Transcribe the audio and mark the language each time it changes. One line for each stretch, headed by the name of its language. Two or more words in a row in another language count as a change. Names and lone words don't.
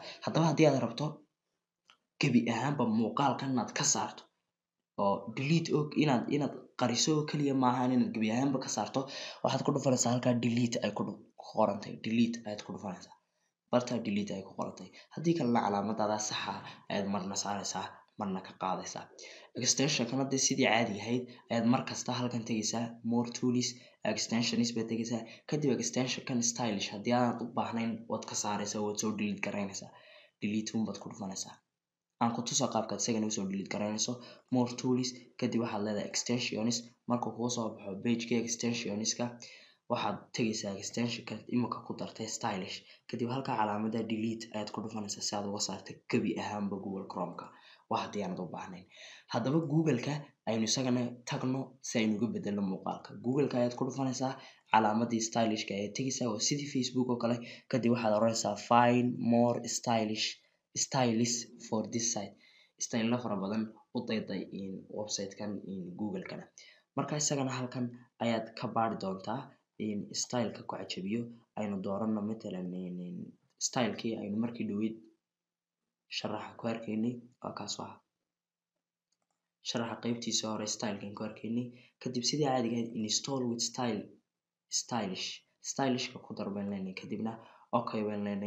Somali: Haddaba haddii aad rabto gebi ahaanba muuqaalkan inaad ka saarto oo delete og inaad qariso oo kaliya maaha inaad gebi ahaanba ka saarto waxaad ku dhufanaysaa halkaa delete ay ku qorantay. Delete ayaad ku dhufanaysaa. Bartaa delete ay ku qorantay. Haddii kalena calaamadaada saxa ayaad marna saaraysaa marna ka qaadaysaa. Extension kan hadda sidii caadi ahayd ayaad markasta halkan tegaysaa
English: more tools extensions
Somali: baad tegaysaa kadib extension kan stylish haddii aanad u baahnayn waad ka saaraysaa waad soo delete garaynaysaa. Delete baad ku dhufanaysaa. Aan ku tuso qaabkaad isagana usoo delete garaynayso
English: more tools
Somali: kadib waxaad leedahay extensions markuu kugu soo baxo page-ka extensionska waxaad tegaysaa extensionka imika ku dartay stylish kadib halka calaamada delete ayaad ku dhufanaysaa si aad uga saarto gebi ahaanba Google Chrome-ka wax haddii aanad u baahnayn. Haddaba Google-ka aynu isagana tagno si aynu uga bedelno muuqaalka. Google-ka ayaad ku dhufanaysaa calaamadii stylishka ayaad tegaysaa waa sidii Facebook oo kale kadib waxaad oranaysaa
English: find more stylish for this site.
Somali: Style fara badan u dayday website-kan Google-kana. Marka isagana halkan ayaad ka baari doontaa style-ka ku cajabiyo aynu doorano matalan style-kii aynu markii dhaweyd sharaxa ku arkaynay waa kaas waa sharaxa qaybtiisa hore style-kan ku arkaynay kadib sidii caadiga ahayd
English: install with
Somali: stylishka ku dar baan leenahay kadibna okay baan leenahay.